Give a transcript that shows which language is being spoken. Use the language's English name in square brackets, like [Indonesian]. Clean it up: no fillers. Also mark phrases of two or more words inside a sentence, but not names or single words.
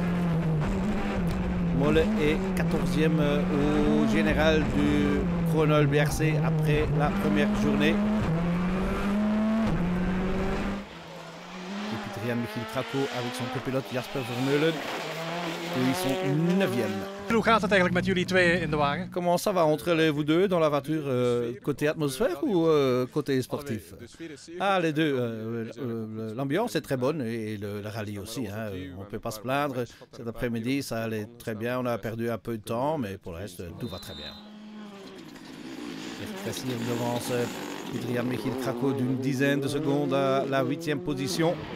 [French] Moll est 14e au général du Kroonol BRC après la première journée. Et puis Trian Michiel Krako avec son copilote Jasper Vermeulen. Ils sont 9e. [Dutch] Hoe gaat het eigenlijk met jullie twee in de wagen? [French] Comment ça va entre vous deux dans la voiture, côté atmosphère ou côté sportif? Ah, les deux. L'ambiance est très bonne et le rallye aussi. Hein, on ne peut pas se plaindre. Cet après-midi, ça allait très bien. On a perdu un peu de temps, mais pour le reste, tout va très bien. Kassir devance Adrian Michiel Krakow d'une dizaine de secondes à la 8e position.